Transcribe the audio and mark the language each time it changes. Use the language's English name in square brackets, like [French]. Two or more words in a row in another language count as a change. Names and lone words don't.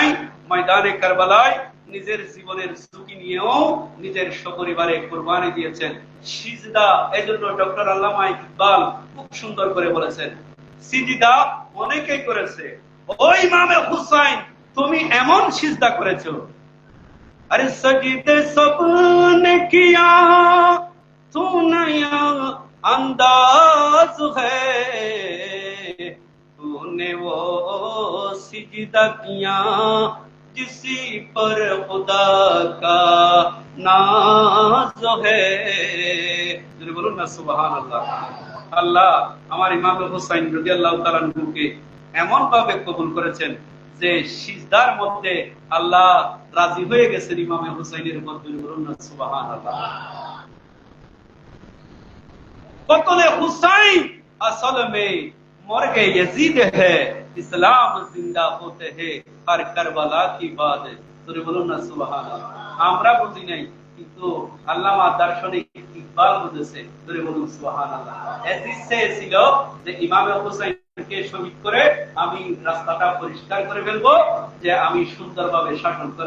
[Bangla] ময়দানে কারবালায় নিজের জীবনের ঝুঁকি নিয়েও নিজের সপরিবারে কুরবানি দিয়েছেন। সিজদা, এজন্য ডক্টর আল্লামা ইকবাল খুব সুন্দর করে বলেছেন, সিজদা অনেকেই করেছে, ওই ইমামে হুসাইন তুমি এমন সিজদা করেছো। [Urdu] ارے سجدے سب نے کیا تو نیا انداز ہے تو نے وہ سجدہ کیا جسی پر خدا کا ناز ہے. بولو نا سبحان اللہ. [Bangla] আল্লাহ আমার ইমাম হুসাইন রাদিয়াল্লাহু তাআলা আনহুকে এমন ভাবে কবুল করেছেন যে সিজদার মধ্যে আল্লাহ রাজি হয়ে গেছেন ইমাম হুসাইনের উপর. বলুন না সুবহানাল্লাহ. [Urdu] قتل حسین اصل میں مرگ یزید ہے اسلام زندہ ہوتے ہیں ہر کربلا کی بات ہے. [Bangla] বলুন না সুবহানাল্লাহ. আমরা বুঝি নাই কিন্তু আল্লামা দার্শনিক ইকবাল বুঝেছে. বলুন সুবহানাল্লাহ. এসিসে ছিল যে ইমাম হুসাইনকে শহীদ করে আমি রাস্তাটা পরিষ্কার করে ফেলবো, যে আমি সুন্দরভাবে শাসন করব.